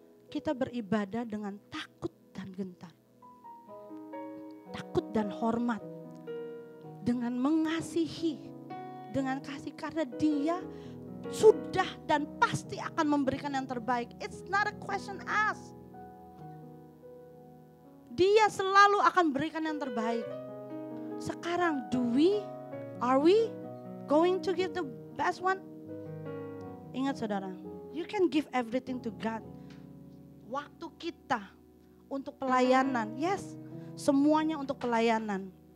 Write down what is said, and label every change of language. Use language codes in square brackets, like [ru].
[id] Kita beribadah dengan takut dan gentar. Takut dan hormat. Dengan mengasihi. Dengan kasih karena Dia sudah dan pasti akan memberikan yang terbaik. [en] It's not a question asked. [id] Dia selalu akan berikan yang terbaik. Sekarang [en] are we going to give the best one? [id] Ingat saudara, [en] you can give everything to God. [id] Waktu kita untuk pelayanan, [en] yes, [id] semuanya untuk pelayanan.